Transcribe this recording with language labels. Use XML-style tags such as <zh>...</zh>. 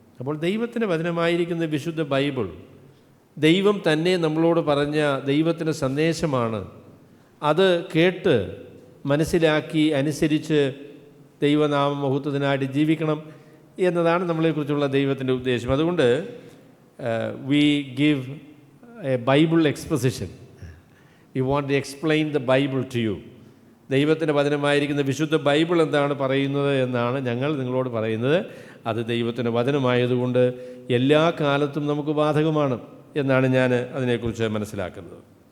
<ml>അപ്പോൾ ദൈവത്തിൻ്റെ വചനമായിരിക്കുന്ന വിശുദ്ധ ബൈബിൾ ദൈവം തന്നെ നമ്മളോട് പറഞ്ഞ ദൈവത്തിൻ്റെ സന്ദേശമാണ്. അത് കേട്ട് മനസ്സിലാക്കി അനുസരിച്ച് ദൈവനാമ മഹത്വത്തിനായിട്ട് ജീവിക്കണം എന്നതാണ് നമ്മളെക്കുറിച്ചുള്ള ദൈവത്തിൻ്റെ ഉദ്ദേശം. അതുകൊണ്ട്</ml> <en>we give a Bible exposition. We want to explain the Bible to you.</en> <ml>ദൈവത്തിൻ്റെ വചനമായിരിക്കുന്ന വിശുദ്ധ ബൈബിൾ എന്താണ് പറയുന്നത് എന്നാണ് ഞങ്ങൾ നിങ്ങളോട് പറയുന്നത്. അത് ദൈവത്തിൻ്റെ വചനമായതുകൊണ്ട് എല്ലാ കാലത്തും നമുക്ക് ബാധകമാണ് എന്നാണ് ഞാൻ അതിനെക്കുറിച്ച് മനസ്സിലാക്കുന്നത്.</ml>